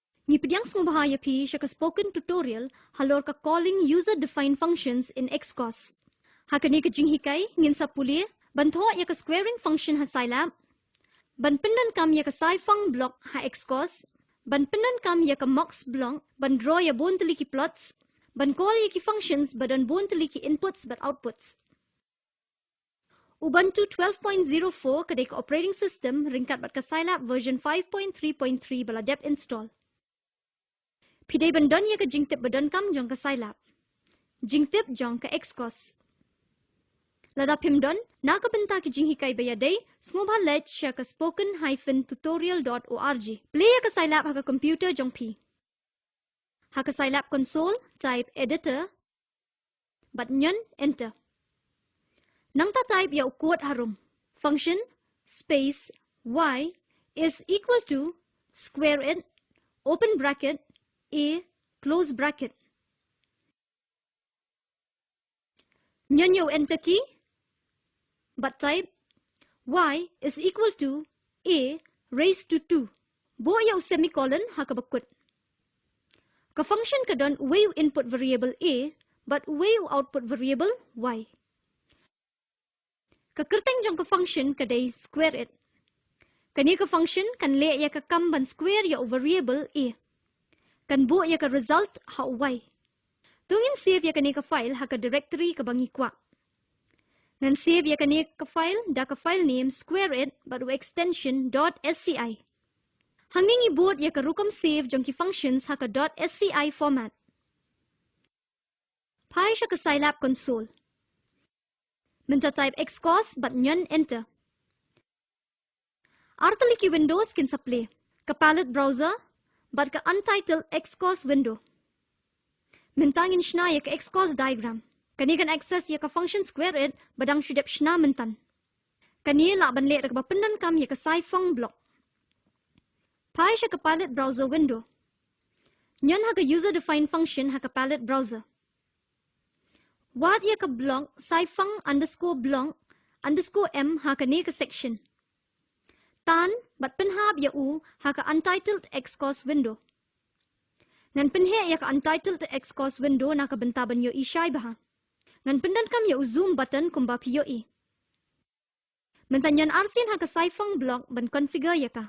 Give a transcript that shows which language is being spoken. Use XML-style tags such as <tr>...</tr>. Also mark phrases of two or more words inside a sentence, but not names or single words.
<kha>Ngipediang bahaya pi siya ka</kha> <en>spoken tutorial</en> <kha>halor ka</kha> <en>calling user-defined functions in Xcos.</en> <kha>Hakani ka jinghikay ngin sa puli, banto ya ka</kha> <en>squaring function</en> <kha>ha Scilab, banpindan kam ya ka</kha> <en>sci-fung block</en> <kha>ha Xcos, banpindan kam ya ka</kha> <en>mux block,</en> <kha>ban draw ya bon ki plots, ban call ya ki functions badan bon ki inputs but outputs. Ubuntu 12.04 kadai ka</kha> <en>operating system</en> <kha>ringkat bat ka Scilab version 5.3.3 bala dep install. Pidai bandon ya ka jingtip badan kam jong ka Scilab. Jingtip jong ka Xcos. Lada pimdon, nakabenta ki jinghikay bayaday, sngobha let siya ka spoken-tutorial.org. Play ya ka Scilab ha ka computer jong pi. Ha ka Scilab console,</kha> <en>type editor,</en> <kha>bat nyon enter. Nang ta type ya ukod harum.</kha> <en>Function space y is equal to square it, open bracket, a, close bracket.</en> <kha>Nyon yo</kha> <en>enter key,</en> <kha>but</kha> <en>type y is equal to a raised to 2.</en> <kha>Bo yaw semicolon ha ka bakut. Ka function ka don way</kha> <en>input variable a,</en> <kha>but way</kha> <en>output variable y.</en> <kha>Kakerteng jong ka function kaday</kha> <en>square it.</en> <kha>Kani ka function kan le ya ka kamban square ya variable a. Kan bo ya ka result ha y. Tungin save ya kani ka file ha ka directory ka bangikwa. Ngan save ya kani ka file da ka</kha> <en>file name square it but with extension .sci.</en> <kha>Hanging ibot ya ka rukam save jong ki functions ha ka .sci format. Pai siya ka Scilab console. Minta type Xcos but nyon enter. Artali ki Windows kin sa play. Ka</kha> <en>palette browser</en> <kha>but ka Untitled Xcos window. Mintangin shna ya ka Xcos diagram. Kani kan access ya ka</kha> <en>function square it</en> <kha>badang shudep shna mintan. Kani laban le ka bapendan kam ya ka</kha> <en>sci-fung block.</en> <kha>Pai siya ka</kha> <en>palette browser window.</en> <kha>Nyon ha ka</kha> <en>user defined function</en> <kha>ha ka</kha> <en>palette browser.</en> <kha>What ya ka</kha> <en>block sci-fung _block _m</en> <kha>ha ka ne ka section. Tan bat penhab ya u ha ka Untitled Xcos window. Ngan penhe ya ka Untitled Xcos window na ka bentaban yo ishay baha. Ngan pendan kam ya u</kha> <en>zoom button</en> <kha>kumba piyo i. Mentanyan arsin ha ka</kha> <en>sci-fung block</en> <kha>ban configure ya ka.</kha>